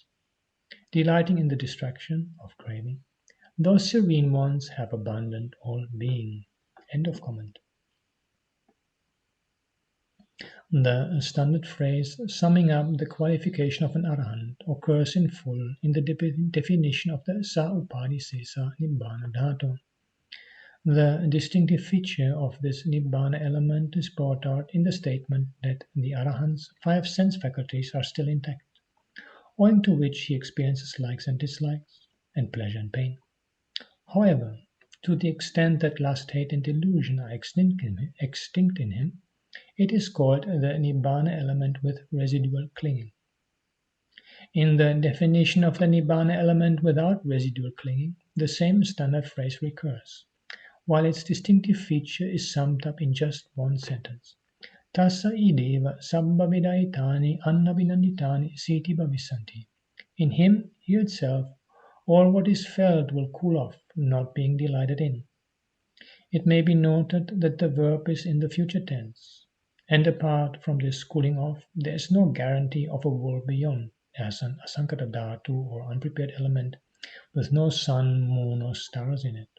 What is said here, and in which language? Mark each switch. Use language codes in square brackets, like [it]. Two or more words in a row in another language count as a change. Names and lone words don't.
[en] Delighting in the distraction of craving, those serene ones have abandoned all being. End of comment. The standard phrase summing up the qualification of an arahant occurs in full in the definition of the [pi] sa upadisesa Nibbāna dhatu. [en] The distinctive feature of this Nibbāna element is brought out in the statement that the arahant's five sense faculties are still intact, owing to which he experiences likes and dislikes, and pleasure and pain. However, to the extent that lust, hate, and delusion are extinct in him, it is called the Nibbāna element with residual clinging. In the definition of the Nibbāna element without residual clinging, the same standard phrase recurs, while its distinctive feature is summed up in just one sentence. [pi] Tassa ideva sabbhavedayitani annabhinanditani siti bhavisanti. [en] In him, here itself, all what is felt will cool off, not being delighted in. It may be noted that the verb is in the future tense, and apart from this cooling off, there is no guarantee of a world beyond, as an [pi] asankata dhatu [en] or unprepared element with no sun, moon, or stars in it.